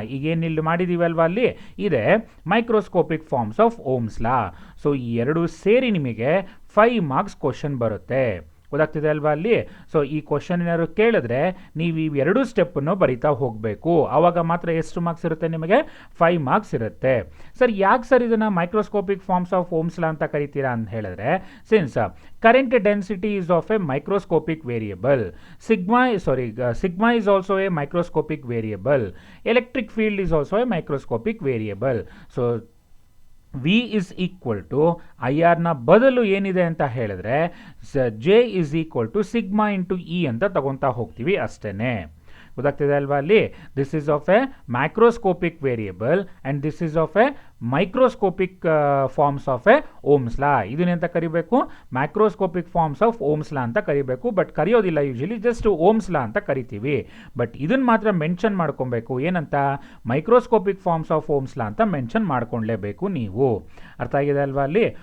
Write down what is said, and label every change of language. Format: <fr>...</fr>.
<kn>ಈಗೇನಿಲ್ಲಿ ಮಾಡಿದ್ದೀವಲ್ವ ಅಲ್ಲಿ ಇದೆ microscopic forms of Ohm's law. So ಈ ಎರಡು ಸೇರಿ ನಿಮಗೆ 5 ಮಾರ್ಕ್ಸ್ ಕ್ವಶನ್ ಬರುತ್ತೆ. ಗೊತ್ತಾಗ್ತಿದೆ ಅಲ್ವಾ ಅಲ್ಲಿ. ಸೊ ಈ ಕ್ವಶನ್ ಏನಾದ್ರು ಕೇಳಿದ್ರೆ ನೀವು ಈ ಎರಡು ಸ್ಟೆಪ್ಪನ್ನು ಬರಿತಾ ಹೋಗಬೇಕು. ಆವಾಗ ಮಾತ್ರ ಎಷ್ಟು ಮಾರ್ಕ್ಸ್ ಇರುತ್ತೆ ನಿಮಗೆ, 5 ಮಾರ್ಕ್ಸ್ ಇರುತ್ತೆ. ಸರ್ ಯಾಕೆ ಸರ್ ಇದನ್ನು microscopic forms of Ohm's law ಅಂತ ಕರಿತೀರಾ ಅಂತ ಹೇಳಿದ್ರೆ, since</kn> <en>current density is of a microscopic variable, sigma is also a microscopic variable, electric field is also a microscopic variable. So V is equal to IR</en> <kn>ನ ಬದಲು ಏನಿದೆ ಅಂತ ಹೇಳಿದ್ರೆ</kn> <en>J is equal to sigma into E</en> <kn>ಅಂತ ತಗೊಂತಾ ಹೋಗ್ತೀವಿ ಅಷ್ಟೇನೆ. ಗೊತ್ತಾಗ್ತಿದೆ ಅಲ್ವಾ ಅಲ್ಲಿ.</kn> <en>This is of a microscopic variable and this is of a microscopic forms of a Ohm's law.</en> <kn>ಇದನ್ನೆಂತ ಕರಿಬೇಕು, microscopic forms of Ohm's law ಅಂತ ಕರಿಬೇಕು. But ಕರೆಯೋದಿಲ್ಲ usually, just Ohm's law ಅಂತ ಕರಿತೀವಿ. ಬಟ್ ಇದನ್ನು ಮಾತ್ರ ಮೆನ್ಷನ್ ಮಾಡ್ಕೊಬೇಕು, ಏನಂತ, microscopic forms of Ohm's law ಅಂತ ಮೆನ್ಷನ್ ಮಾಡ್ಕೊಳ್ಲೇಬೇಕು ನೀವು. ಅರ್ಥ ಆಗಿದೆ ಅಲ್ವಾ ಅಲ್ಲಿ.</kn>